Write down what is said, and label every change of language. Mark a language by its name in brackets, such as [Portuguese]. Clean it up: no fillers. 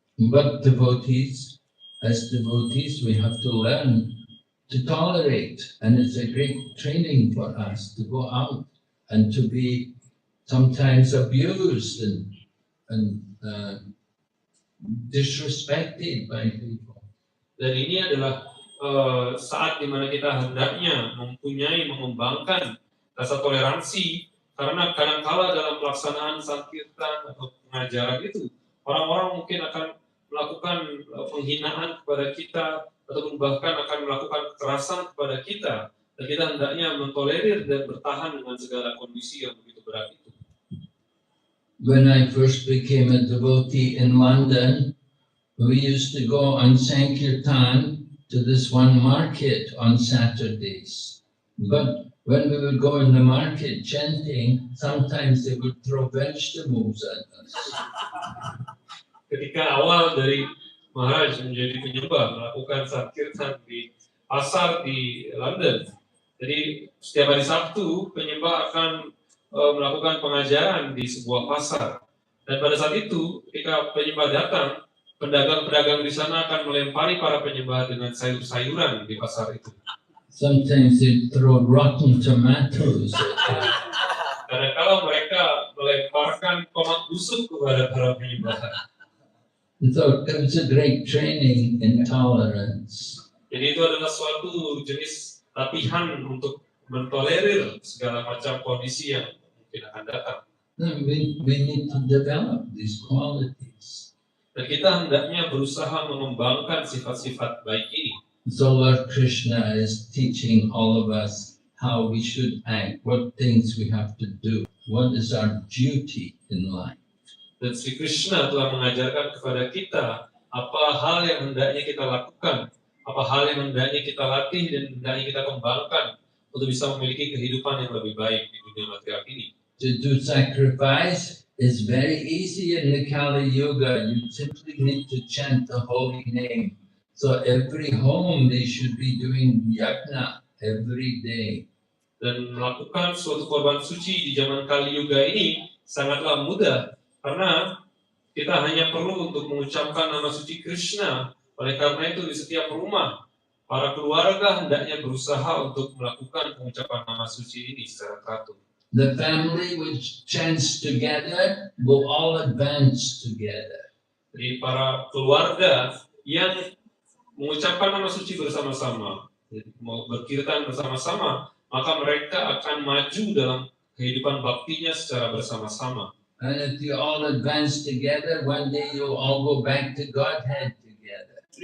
[English] But devotees, as devotees, we have to learn to tolerate, and it's a great training for us to go out and to be sometimes abused and disrespected by people. [Indonesian] Dan ini adalah saat di mana kita hendaknya mengembangkan rasa toleransi, karena kadang-kala dalam pelaksanaan sankirtan atau pengajaran itu orang-orang mungkin akan melakukan penghinaan kepada kita ataupun bahkan akan melakukan kekerasan kepada kita, dan kita hendaknya mentolerir dan bertahan dengan segala kondisi yang begitu berat itu. [English] When I first became a devotee in London, we used to go on Sankirtan to this one market on Saturdays. But when we would go in the market chanting, sometimes they would throw vegetables at us. [Indonesian] Ketika awal dari Maharaj menjadi penyembah, melakukan sankirtan di pasar di London, jadi setiap hari Sabtu penyembah akan melakukan pengajaran di sebuah pasar, dan pada saat itu ketika penyembah datang, pedagang-pedagang di sana akan melempari para penyembah dengan sayur-sayuran di pasar itu. [English] Sometimes they throw rotten tomatoes at us. [Indonesian] Kadang-kala mereka melemparkan tomat busuk kepada para penyembah. [English] So it was a great training in tolerance. [Indonesian] Jadi itu adalah suatu jenis latihan untuk mentolerir segala macam kondisi yang mungkin akan datang. [English] We need to develop these qualities. [Indonesian] Dan kita hendaknya berusaha mengembangkan sifat-sifat baik ini. [English] So Lord Krishna is teaching all of us how we should act, what things we have to do, what is our duty in life. [Indonesian] Dan Sri Krishna telah mengajarkan kepada kita apa hal yang hendaknya kita lakukan, apa hal yang hendaknya kita latih dan hendaknya kita kembangkan untuk bisa memiliki kehidupan yang lebih baik di dunia material ini. [English] To do sacrifice is very easy in the Kali Yuga. You simply need to chant the holy name. So every home they should be doing yajna every day. [Indonesian] Dan melakukan suatu korban suci di zaman Kali Yuga ini sangatlah mudah, karena kita hanya perlu untuk mengucapkan nama suci Krishna. Oleh karena itu di setiap rumah, para keluarga hendaknya berusaha untuk melakukan pengucapan nama suci ini secara teratur. [English] The family which chants together will all advance together. [Indonesian] Jadi para keluarga yang mengucapkan nama suci bersama-sama, mau berkirtan bersama-sama, maka mereka akan maju dalam kehidupan baktinya secara bersama-sama. [English] And if you all advance together, one day you'll all go back to Godhead together.